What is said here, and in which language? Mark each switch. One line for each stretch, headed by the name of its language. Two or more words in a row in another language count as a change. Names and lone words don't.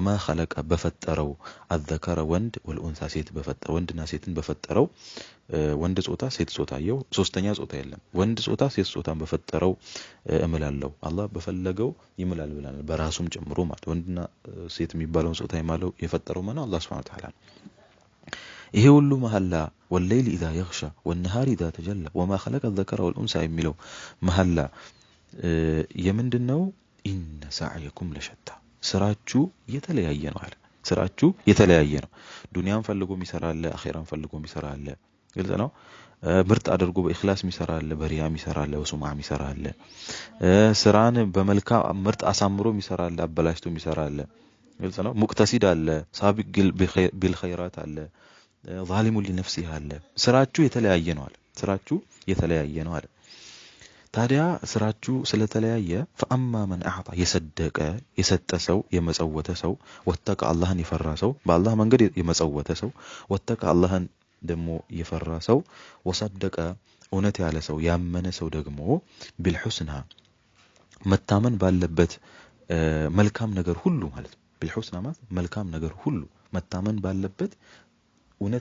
Amharic: خلق በፈጠረው الذكر ወንድ والانثى ሴት በፈጠረው ወንድና ሴትን በፈጠረው ወንድ ጾታ ሴት ጾታ የው ሶስተኛ ጾታ የለም ወንድ ጾታ ሴት ጾታን በፈጠረው እምላለው አላህ በፈለገው ይምላል ብለናል በራሱም ጨምሮ ማለት ወንድና ሴት የሚባለውን ጾታ የማለው የፈጠረው ማነው አላህ
Arabic: سبحانه وتعالى
Amharic: ይሄ ሁሉ መሐላ
Arabic: والليل اذا يغشى والنهار اذا تجلى وما خلق الذكر والانثى
Amharic: የሚለው መሐላ የምንድነው
Arabic: إن سعيكم لشتى
Amharic: ስራችሁ የተለያየ ነው አለ ስራችሁ የተለያየ ነው ዱንያን ፈልጎ የሚሰራ አለ አኺራን ፈልጎ የሚሰራ አለ ግልጽ ነው ምርጥ አድርጎ በእخلاص የሚሰራ አለ በሪያ የሚሰራ አለ ወሱማ የሚሰራ አለ ስራን በመልካም ምርጥ አሳምሮ የሚሰራ አለ አበላሽቶ የሚሰራ አለ ግልጽ ነው ሙቅተሲድ አለ
Arabic: سابق بالخيرات
Amharic: አለ
Arabic: ظالم لنفسه
Amharic: አለ ስራችሁ የተለያየ ነው አለ ስራችሁ የተለያየ ነው አለ ታዲያ ስራችሁ ስለተለያየ
Arabic: فاما من اعطى يصدق
Amharic: የሰጠ ሰው የመጸወተ ሰው ወተቀ አላህን የፈራ ሰው በአላህ መንገድ የመጸወተ ሰው ወተቀ አላህን ደግሞ የፈራ ሰው ወሰደቀ እውነት ያለ ሰው ያመነ ሰው ደግሞ بالحسنى መታመን ባለበት መልካም ነገር ሁሉ ማለት بالحسنى ማለት መልካም ነገር ሁሉ መታመን ባለበት እውነት